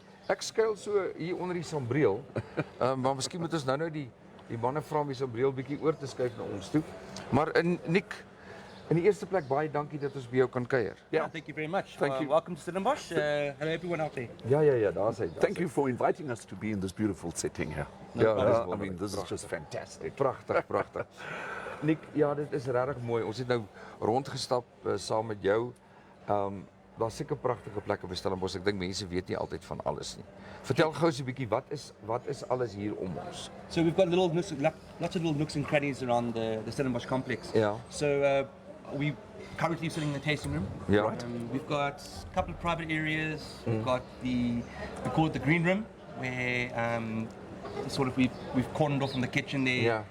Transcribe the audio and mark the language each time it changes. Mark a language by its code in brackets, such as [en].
[af] Ek skuil so hier onder die sambreel. Maar miskien moet ons nou die manne vra om die sambreel bietjie oor te skuif na ons toe. Maar Nick, in die eerste plek baie dankie dat ons by jou kan kuier. [en] Yeah, thank you very much. Thank you. Welcome to Stellenbosch. Hello everyone out there. [af] Ja, daar's hy. [en] Thank you for inviting us to be in this beautiful setting here. [af] Ja, [en] I mean, this is just fantastic. [af] Pragtig. Nick, ja, dit is regtig mooi. Ons het nou rondgestap saam met jou. Daar's seker pragtige plekke by Stellenbosch. Ek dink mense weet nie altyd van alles nie. Vertel gou so 'n bietjie wat is alles hier om ons? [en] So we've got lots of little nooks and crannies around the Stellenbosch complex. Yeah. So we currently sitting in the tasting room. Yeah. Right. We've got a couple of private areas. We've got we call it the green room, where we've cornered off from the kitchen there.